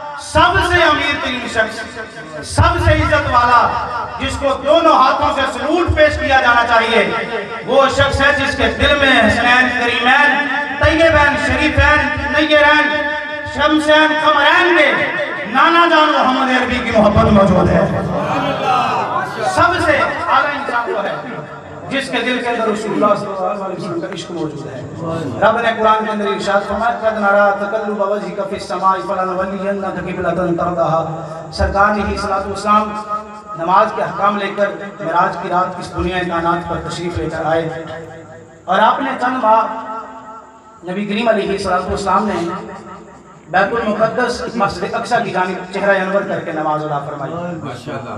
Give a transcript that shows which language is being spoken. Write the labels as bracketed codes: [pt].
[ur] سب سے امیر ترین شخص، سب سے عزت والا، جس کو دونوں ہاتھوں سے سلوٹ پیش کیا جانا چاہیے، وہ شخص ہے جس کے دل میں حسنین کریمین طیبین شریفین نیرین شمسین قمرین کے نانا جان محمد عربی کی محبت موجود ہے. سب سے اعلیٰ انسان وہ ہے جس کے دل کے اندر رسول اللہ صلی اللہ علیہ وسلم کا عشق موجود ہے. رب نے قرآن کے اندر ارشاد فرمایا [ar] قد نرى تقلب وجهك في السماء فلنولينك قبلة ترضاها. [ur] سرکار علیہ الصلوۃ والسلام نماز کے احکام لے کر معراج کی رات اس دنیا کائنات پر تشریف لے کر آئے، اور آپ نے چند ماہ نبی کریم علیہ الصلوۃ والسلام نے بیت المقدس مسجد اقصی کی جانب چہرہ انور کر کے نماز ادا فرمائی.